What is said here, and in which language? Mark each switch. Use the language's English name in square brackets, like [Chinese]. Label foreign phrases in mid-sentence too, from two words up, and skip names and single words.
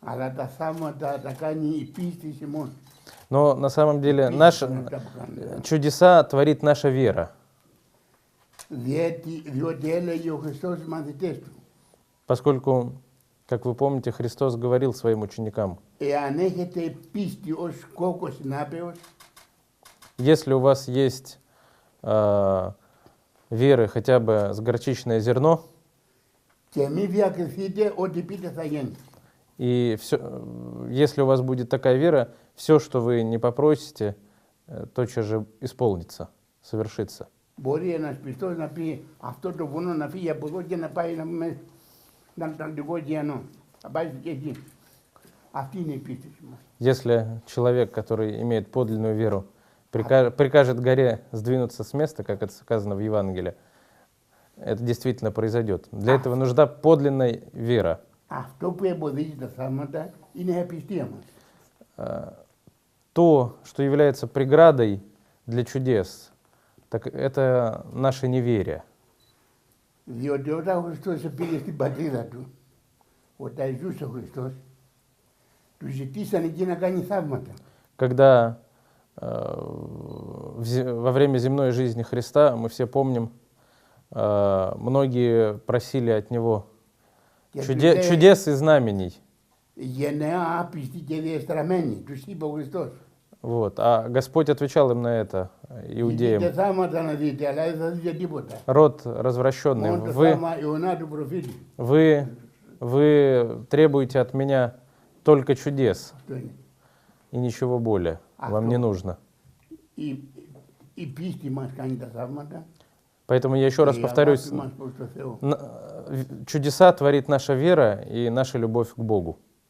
[Greek] Αλλά τα θαύματα τα κάνει η πίστη μόνο. [Russian] Но на самом деле чудеса творит наша вера. [Greek] Διότι έλεγε ο Χριστός στους μαθητές του. [Russian] Поскольку, как вы помните, Христос говорил своим ученикам: [Greek] Εάν έχετε πίστη ως κόκκος νάπεος, [Russian] если у вас есть веры хотя бы с горчичное зерно, [Greek] και μη διακριθείτε, ό,τι πείτε θα γίνει. [Russian] и если у вас будет такая вера, все, что вы не попросите, тотчас же исполнится, совершится. [Greek] Μπορεί ένας πιστός να πει αυτό το βουνό να φύγει από εδώ και να πάει να Ατλαντικό ωκεανό. Να πάει και εκεί. Αυτή είναι η πίστη μας. [Russian] Если человек, который имеет подлинную веру, прикажет горе сдвинуться с места, как это сказано в Евангелии, это действительно произойдет. Для этого нужна подлинная вера. [Greek] Αυτό που εμποδίζει τα θαύματα είναι η απιστία μας. [Russian] То, что является преградой для чудес, так это наше неверие. [Greek] Διότι όταν ο Χριστός πήγε στην πατρίδα του, όταν ζούσε ο Χριστός, του ζητήσαν εκεί να κάνει θαύματα. [Russian] Когда во время земной жизни Христа, мы все помним, многие просили от Него чудес и знамений. [Greek] Γενναία άπιστη και διεστραμμένη, τους είπε ο Χριστός. [Russian] Вот. А Господь отвечал им на это, иудеям: [Greek] Δείτε θαύματα να δείτε, αλλά δεν θα δείτε τίποτα. [Russian] род развращенный, [Greek] Μόνο το θαύμα Ιωνά του προφήτη. [Russian] вы требуете от меня только чудес [Greek] Αυτό είναι. [Russian] и ничего более. Вам не нужно. [Greek] Η πίστη μας κάνει τα θαύματα. [Russian] Поэтому я еще раз [Greek] η [Russian] повторюсь, [Greek] αγάπη μας προς το Θεό. [Russian] чудеса творит наша вера и наша любовь к Богу.